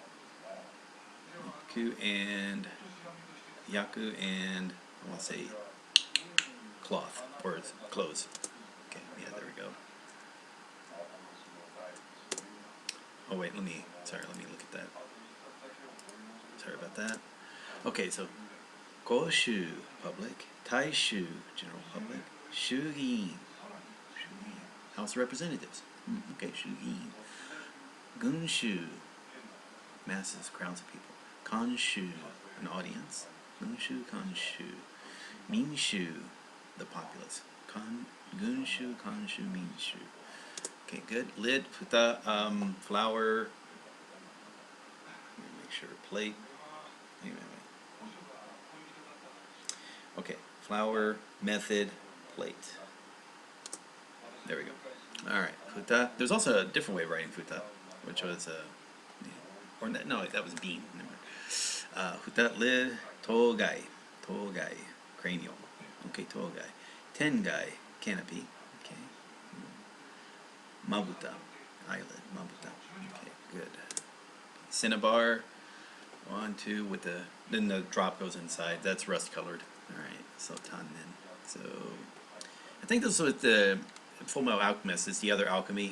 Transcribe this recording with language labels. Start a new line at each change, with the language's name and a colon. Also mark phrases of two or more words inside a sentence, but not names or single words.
English: Yaku and I want to say cloth or clothes. Okay. Yeah. There we go. Oh wait. Let me look at that. Sorry about that. Okay. So Koshu, public. Taishu, general public. Shugiin, House of Representatives. Okay, Shugiin. Gunshu, masses, crowds of people. Kanshu, an audience.
Japanese: 群衆、観衆.
English: Minshu, the populace.
Japanese: 群衆、観衆、民衆.
English: Okay, good. Lid, futa, flower. Let me make sure. Plate. Okay. Flower, method, plate. There we go. Alright, futa. There's also a different way of writing futa, which was, no, that was bean. Futa, lid, togai, cranial. Okay, togai. Tengai, canopy. Okay. Mabuta, eyelid, mabuta. Okay, good. Cinnabar, 1, 2, then the drop goes inside. That's rust colored. Alright, so tannen. So I think this was the Full Metal Alchemist is the other alchemy.